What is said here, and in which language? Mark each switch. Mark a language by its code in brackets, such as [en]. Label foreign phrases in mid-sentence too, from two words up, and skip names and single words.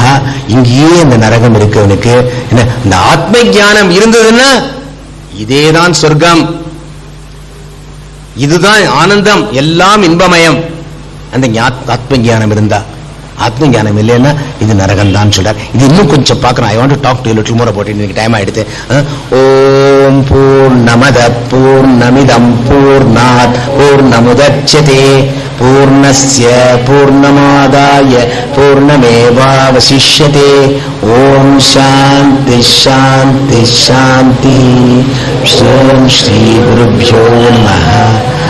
[ta] இங்கேயே இந்த நரகம் இருக்கவனுக்கு என்ன இந்த ஆத்ம ஞானம் இருந்ததுன்னா இதேதான் சொர்க்கம், இதுதான் ஆனந்தம், எல்லாம் இன்பமயம். அந்த ஆத்ம ஞானம் இருந்தா, ஆத்ம ஞானம் இல்லைன்னா இது நரகம் தான் சொல்றார். இது இன்னும் கொஞ்சம் பார்க்கணும். [en] I want to talk to you little more about it. [ta] எனக்கு டைம் ஆயிடுது. [sa] ओम् पूर्णमद पूर्णमिदम् पूर्णात् पूर्णमुदच्यते पूर्णस्य पूर्णमादाय पूर्णमेवावशिष्यते. ओम् शान्ति शान्ति शान्ति. श्री गुरुभ्यो नमः.